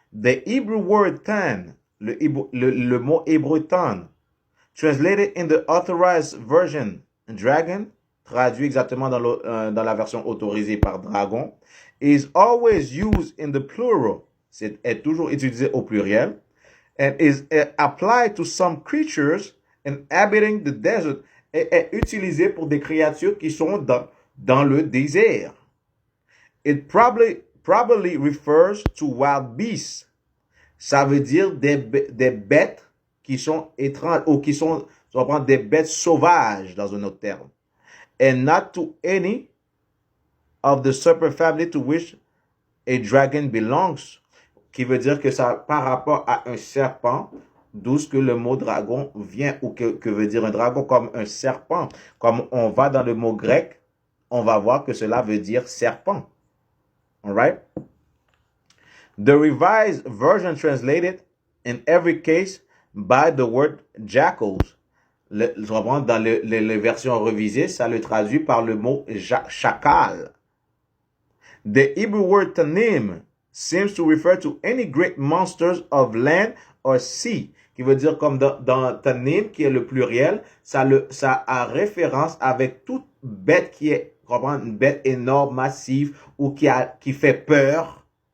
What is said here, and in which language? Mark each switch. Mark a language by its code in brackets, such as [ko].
[en] The Hebrew word tan, [fr] le mot hébreu tan, [en] translated in the authorized version, dragon, [fr] traduit exactement dans la version autorisée par dragon, [en] is always used in the plural, [fr] est toujours utilisé au pluriel, [en] and is applied to some creatures inhabiting the desert, [fr] et est utilisé pour des créatures qui sont dans le désert. [en] It probably refers to wild beasts. [fr] Ça veut dire des bêtes qui sont étranges ou qui sont des bêtes sauvages dans un autre terme. [en] And not to any of the serpent family to which a dragon belongs, [fr] qui veut dire que ça par rapport à un serpent, d'où ce que le mot dragon vient, ou que veut dire un dragon comme un serpent. Comme on va dans le mot grec, on va voir que cela veut dire serpent. [en] All right? The Revised Version translated in every case by the word jackals. [fr] Dans les versions revisées, ça le traduit par le mot chacal. [en] The Hebrew word tanim seems to refer to any great monsters of land or sea, [fr] qui veut dire comme dans tanim, qui est le pluriel, ça a référence avec toute bête qui est une bête énorme, massive, ou qui fait peur.